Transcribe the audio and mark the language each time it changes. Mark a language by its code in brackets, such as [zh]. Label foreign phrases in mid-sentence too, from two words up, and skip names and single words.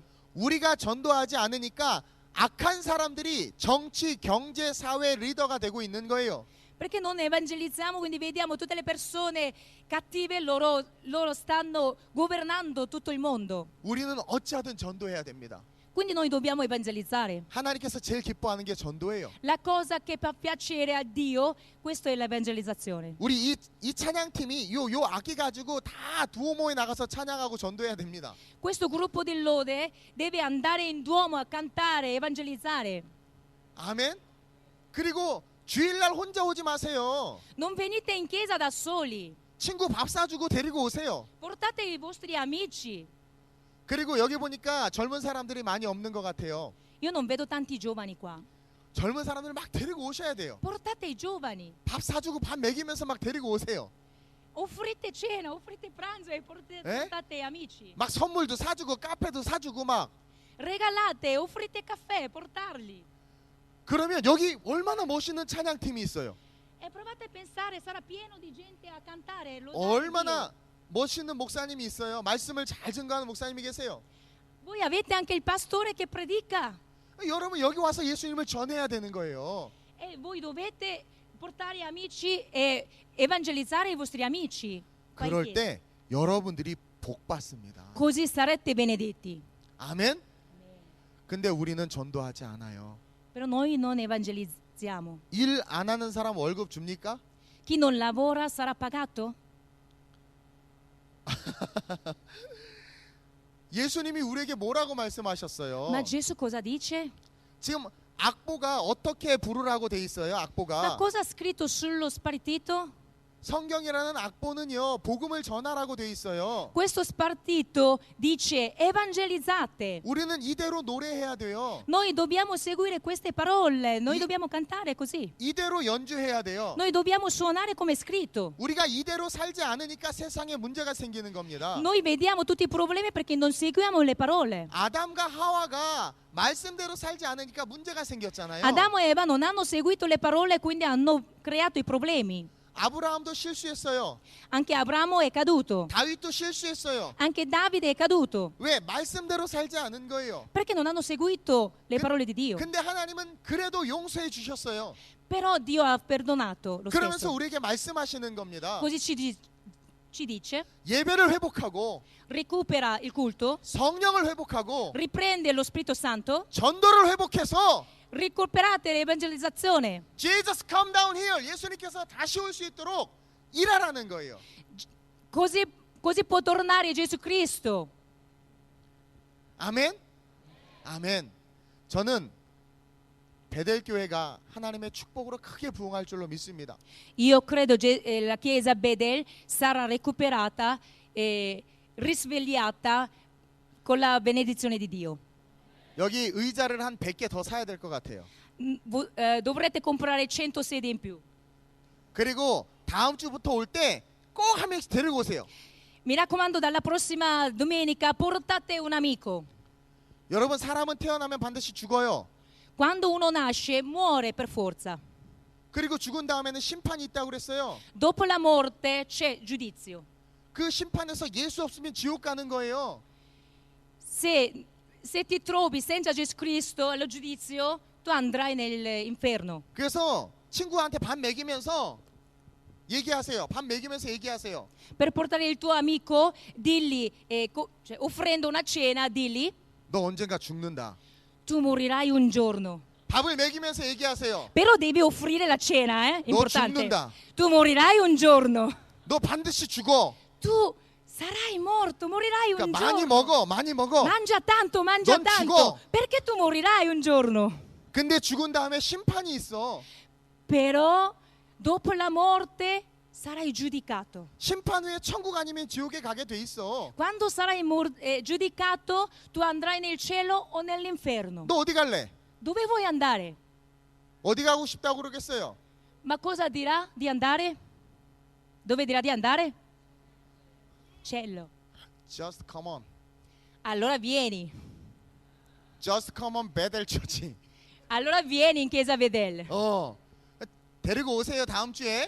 [ko] 우리가 전도하지 않으니까 악한 사람들이 정치, 경제, 사회 리더가 되고 있는 거예요. [it] Perché non evangelizziamo, quindi vediamo tutte le persone cattive, loro stanno governando tutto il mondo. [ko] 우리는 어찌하든 전도해야 됩니다. [it] Quindi noi dobbiamo evangelizzare. [ko] 하나님께서 제일 기뻐하는 게 전도예요. [it] La cosa che fa piacere a Dio, questo è l'evangelizzazione. [ko] 우리 이 찬양팀이 요 악기 가지고 다 두오모에 나가서 찬양하고 전도해야 됩니다. [it] Questo gruppo di lode deve andare in Duomo a cantare, evangelizzare. [ko] 아멘. 그리고 주일날 혼자 오지 마세요. [it] Non venite in chiesa da soli. [ko] 친구 밥 사주고 데리고 오세요. [it] Portate i vostri amici. [ko] 그리고 여기 보니까 젊은 사람들이 많이 없는 것 같아요. [it] Io non vedo tanti giovani qua. [ko] 젊은 사람들 막 데리고 오셔야 돼요. [it] Portate i giovani. [ko] 밥 사주고 밥 먹이면서 막 데리고 오세요. [it] offrite cena, offrite pranzo e portate amici. [ko] 막 선물도 사주고 카페도 사주고 막. [it] Regalate, offrite caffè, portarli. [ko] 그러면 여기 얼마나 멋있는 찬양팀이 있어요. [it] E provate a pensare, sarà pieno di gente a cantare. [ko] 얼마나 멋있는 목사님이 있어요. 말씀을 잘 증거하는 목사님이 계세요. [it] Voi avete anche il pastore che predica. [ko] 여러분 여기 와서 예수님을 전해야 되는 거예요. [it] E voi dovete portare amici e evangelizzare i vostri amici. [ko] 그럴 때 여러분들이 복 받습니다. [it] Così sarete benedetti. [ko] 아멘. 근데 우리는 전도하지 않아요. [it] Però noi non evangelizziamo. [ko] 일 안 하는 사람 월급 줍니까? [it] Chi non lavora sarà pagato? [ko] 예수님이 우리에게 뭐라고 말씀하셨어요? [it] Ma Gesù cosa dice? [ko] 지금 악보가 어떻게 부르라고 돼 있어요? [it] Ma [ko] 악보가 [it] cosa ha scritto sullo spartito? [ko] 성경이라는 악보는요 복음을 전하라고 돼 있어요. [it] Questo spartito dice evangelizzate. [ko] 우리는 이대로 노래해야 돼요. [it] Noi dobbiamo seguire queste parole, noi dobbiamo cantare così. [ko] 이대로 연주해야 돼요. [it] Noi dobbiamo suonare come è scritto. [ko] 우리가 이대로 살지 않으니까 세상에 문제가 생기는 겁니다. [it] Noi vediamo tutti i problemi perché non seguiamo le parole. [ko] 아담과 하와가 말씀대로 살지 않으니까 문제가 생겼잖아요. [it] Adamo e Eva non hanno seguito le parole, quindi hanno creato i problemi. [ko] 아브라함도 실수했어요. [it] Anche Abramo è caduto. [ko] 다윗도 실수했어요. [it] Anche Davide è caduto. [ko] 왜? 말씀대로 살지 않은 거예요. [it] Perché non hanno seguito le parole di Dio. [ko] 근데 하나님은 그래도 용서해 주셨어요. [it] Però Dio ha perdonato lo [ko] 그러면서 [it] stesso. [ko] 우리에게 말씀하시는 겁니다. [it] Così ci dice, [ko] 예배를 회복하고 [it] recupera il culto, [ko] 성령을 회복하고 [it] riprende lo Spirito Santo, [ko] 전도를 회복해서 [it] recuperate l'evangelizzazione. [en] Jesus come down here. [ko] 예수님께서 다시 올 수 있도록 일하라는 거예요. [it] Così può tornare Gesù Cristo. [ko] 아멘. 아멘. 저는 베델 교회가 하나님의 축복으로 크게 부흥할 줄로 믿습니다. [it] Io credo la chiesa Bedel sarà recuperata e risvegliata con la benedizione di Dio. [ko] 여기 의자를 한 100개 더 사야 될 것 같아요. [it] Dovrete comprare 100 sedie in più. [ko] 그리고 다음 주부터 올 때 꼭 한 명씩 데리고 오세요. [it] Mi raccomando, dalla prossima domenica portate un amico. [ko] 여러분 사람은 태어나면 반드시 죽어요. [it] Quando uno nasce muore per forza. [ko] 그리고 죽은 다음에는 심판이 있다고 그랬어요. [it] Dopo la morte c'è giudizio. [ko] 그 심판에서 예수 없으면 지옥 가는 거예요. [it] Se ti trovi senza Gesù Cristo allo giudizio, tu andrai nell'inferno. [ko] 그래서 친구한테 밥 먹이면서 얘기하세요. 밥 먹이면서 얘기하세요. [it] Per portare il tuo amico, digli, offrendo una cena, digli, [ko] 너 언젠가 죽는다. [it] tu morirai un giorno. [ko] 밥을 먹이면서 얘기하세요. [it] Però devi offrire la cena, importante. [ko] 죽는다. [it] Tu morirai un giorno. [ko] 너 반드시 죽어. [it] Tu sarai morto, morirai un [ko] 그러니까 [it] giorno. [ko] 많이 먹어. [it] Mangia tanto, mangia [ko] 넌 [it] tanto. [ko] 죽어. [it] Perché tu morirai un giorno. [ko] 근데 죽은 다음에 심판이 있어. [it] Però dopo la morte sarai giudicato. [ko] 심판 후에 천국 아니면 지옥에 가게 돼 있어. [it] Quando sarai giudicato, tu andrai nel cielo o nell'inferno. [ko] 너 어디 갈래? [it] Dove vuoi andare? [ko] 어디 가고 싶다고 그러겠어요? [it] Ma cosa dirà di andare? Dove dirà di andare? Cielo. [en] Just come on. [it] Allora vieni. [en] Just come on Bethel Church. [it] Allora vieni in chiesa Bedel. [ko] 데리고 오세요 다음 주에.